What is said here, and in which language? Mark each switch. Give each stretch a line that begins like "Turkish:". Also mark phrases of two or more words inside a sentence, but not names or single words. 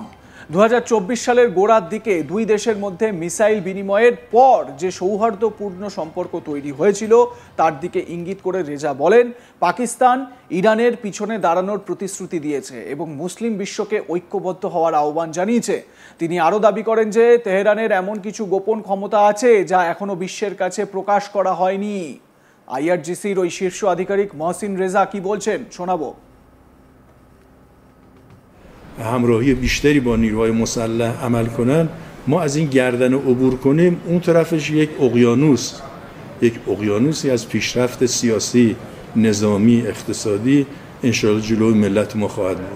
Bangla: 2024 সালের গোড়ার দিকে দুই দেশের মধ্যে মিসাইল বিনিময়ের পর যে সৌহার্দ্যপূর্ণ সম্পর্ক তৈরি হয়েছিল তার দিকে ইঙ্গিত করে রেজা বলেন, পাকিস্তান ইরানের পিছনে দাঁড়ানোর প্রতিশ্রুতি দিয়েছে এবং মুসলিম বিশ্বকে ঐক্যবদ্ধ হওয়ার আহ্বান জানিয়েছে। তিনি আরও দাবি করেন যে তেহরানের এমন কিছু গোপন ক্ষমতা আছে যা এখনো বিশ্বের কাছে প্রকাশ করা হয়নি। আইআরজিসির ওই শীর্ষ আধিকারিক মহসিন রেজা কি বলছেন শোনাবো।
Persian: همراهی بیشتری با نیروهای مسلح عمل کنن، ما از این گردن عبور کنیم، اون طرفش یک اقیانوسی از پیشرفت سیاسی، نظامی، اقتصادی انشاءالله جلوی ملت ما خواهد بود.